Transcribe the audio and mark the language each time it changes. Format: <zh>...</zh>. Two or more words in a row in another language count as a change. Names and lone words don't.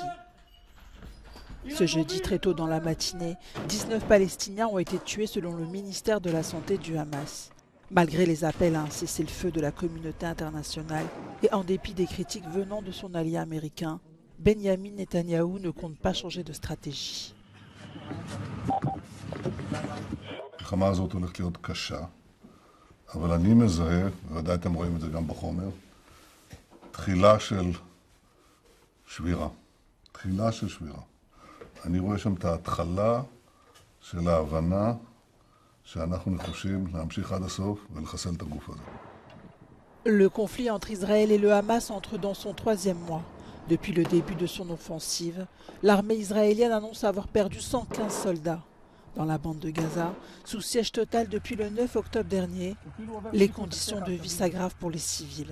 <fr>Ce jeudi, très tôt dans la matinée, 19 Palestiniens ont été tués selon le ministère de la Santé du Hamas. Malgré les appels à un cessez-le-feu de la communauté internationale et en dépit des critiques venant de son allié américain, Benyamin Netanyahou ne compte pas changer de stratégie.</fr> <he>אבל אני מזהה, ודאי אתם רואים את זה גם בחומר, תחילה של שבירה. תחילה של שבירה. אני רואה שם את ההתחלה של ההבנה שאנחנו נחושים להמשיך עד הסוף ולחסל את הגוף הזה.</he> <fr>Le conflit entre Israël et le Hamas entre dans son 3e mois. Depuis le début de son offensive, l'armée israélienne annonce avoir perdu 115 soldats. Dans la bande de Gaza, sous siège total depuis le 9 octobre dernier, les conditions de vie s'aggravent pour les civils.</fr>